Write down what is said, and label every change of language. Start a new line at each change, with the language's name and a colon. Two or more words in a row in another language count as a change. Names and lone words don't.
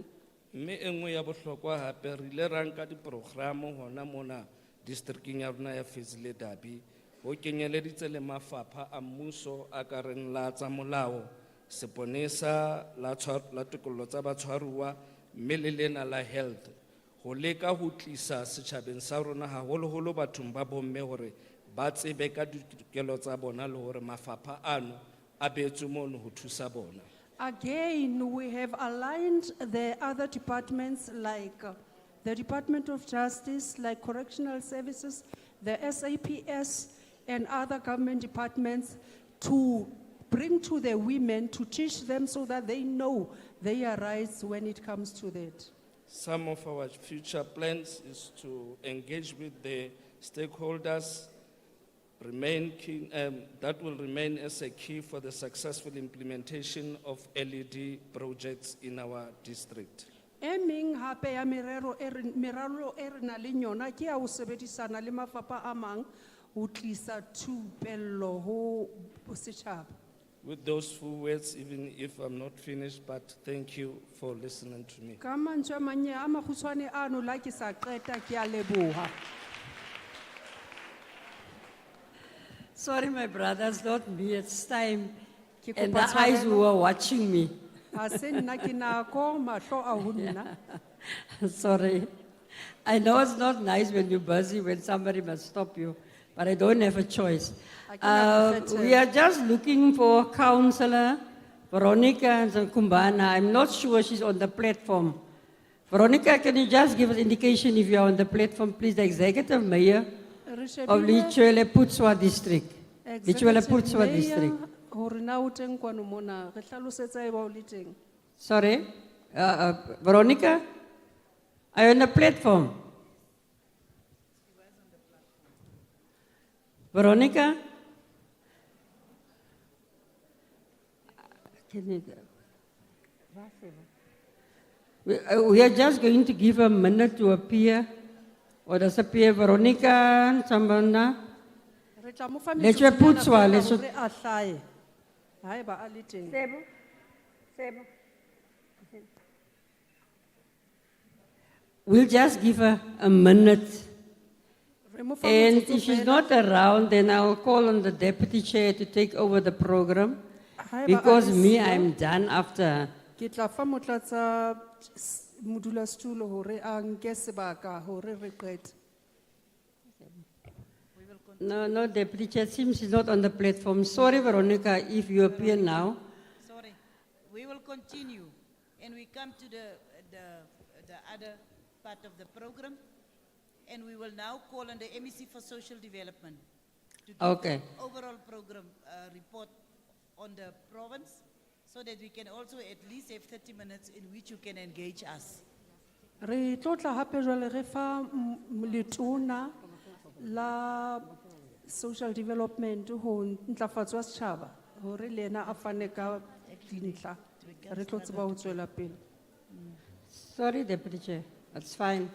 Southern Sotho: Mme e nngwe ya bohlokwa hape re ile ra nka diprogramo hona mona districting ya rona ya Fezile Dabi ho kenyeleditse le mafapha a mmuso a ka reng la tsa molao, seponesa la tikoloho tsa batshwaruwa mme le lena la health ho leka ho tlisa setjhabeng sa rona haholoholo bathong ba bomme hore ba tsebe ka ditokelo tsa bona le hore mafapha ano a beetswe mono ho thusa bona.
English: Again, we have aligned the other departments like the Department of Justice, like Correctional Services, the SAPS, and other government departments to bring to the women, to teach them so that they know their rights when it comes to that. Some of our future plans is to engage with the stakeholders, remain key, that will remain as a key for the successful implementation of LED projects in our district.
Southern Sotho: Eming hape ya merero e re nang le yona ke ya ho sebedisana le mafapha a mang ho tlisa thupello ho setjhaba.
English: with those few words, even if I'm not finished, but thank you for listening to me.
Southern Sotho: Ka mantswe a manye a makgutshwane ano la ke sa qeta ke a leboha.
English: Sorry, my brothers, not me, it's time.
Southern Sotho: Ke
English: And
Southern Sotho: kopa
English: the eyes
Southern Sotho: tshwarelo.
English: who were watching me.
Southern Sotho: Ha se nna ke nako, mahlo a ho nna.
English: Sorry. I know it's not nice when you're busy, when somebody must stop you, but I don't have a choice. We are just looking for Councillor Veronica Kumbana. I'm not sure she's on the platform. Veronica, can you just give us indication if you are on the platform, please? The Executive Mayor
Southern Sotho: Re
English: of
Southern Sotho: shebile
English: Lichwele Putswa District. Lichwele Executive Putswa Mayor, District.
Southern Sotho: hore na o teng kwano mona, re hlalosetsa eba o le teng.
English: Sorry, Veronica, are you on the platform? Veronica? We are just going to give a minute to appear. Or does appear Veronica, Sambanda?
Southern Sotho: Re tla mo fa
English: Let's just put
Southern Sotho: metsotsonyana
English: one,
Southern Sotho: feela
English: let's-
Southern Sotho: hore a hlahe. Haeba a le teng.
English: We'll just give her a minute.
Southern Sotho: Re mo fa
English: And
Southern Sotho: motsotso
English: if she's
Southern Sotho: feela.
English: not around, then I'll call on the deputy chair to take over the program.
Southern Sotho: Haeba a
English: Because
Southern Sotho: le
English: me,
Southern Sotho: siyo,
English: I'm done after her.
Southern Sotho: Ke tla fa motlatsa modulasetulo hore a nke sebaka hore re qete.
English: No, deputy chair, seems she's not on the platform. Sorry, Veronica, if you appear now. Sorry, we will continue and we come to the other part of the program. And we will now call on the MEC for Social Development to give Okay. the overall program report on the province so that we can also at least have 30 minutes in which you can engage us.
Southern Sotho: Re tlotla hape jwale re fa letona la
English: social development
Southern Sotho: ho ntlafatso ya setjhaba hore le ena a fane ka dintlha. Re tlo tseba ho tswela pele.
English: Sorry, deputy chair, that's fine.